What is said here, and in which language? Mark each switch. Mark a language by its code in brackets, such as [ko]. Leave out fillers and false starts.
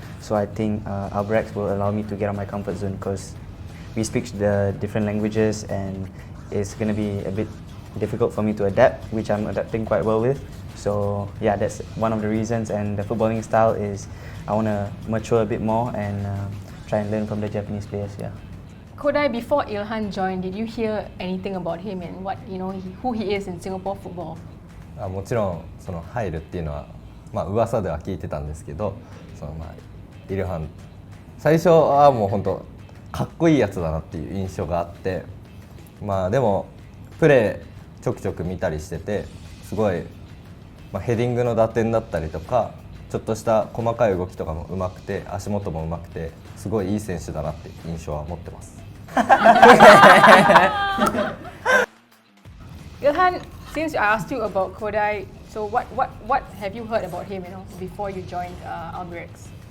[en] So I think Albirex will allow me to get out of my comfort zone because we speak the different languages and it's going to be a bit difficult for me to adapt, which I'm adapting quite well with. So yeah, that's one of the reasons, and the footballing style is I want to mature a bit more and try and learn from the Japanese players. Yeah. Kodai, before Ilhan joined, did you hear anything about him and what who he is in Singapore football? [ja] もちろんその入るっていうのは、噂では聞いてたんですけど、イルハン最初はもう本当かっこいいやつだなっていう印象があって、でもプレーちょくちょく見たりしてて、すごい、ヘディングの打点だったりとかちょっとした細かい動きとかも上手くて足元も上手くてすごいいい選手だなって印象は持ってます。 [en] Ilhan, since I asked you about Kodai, so what have you heard about him, before you joined Albirex?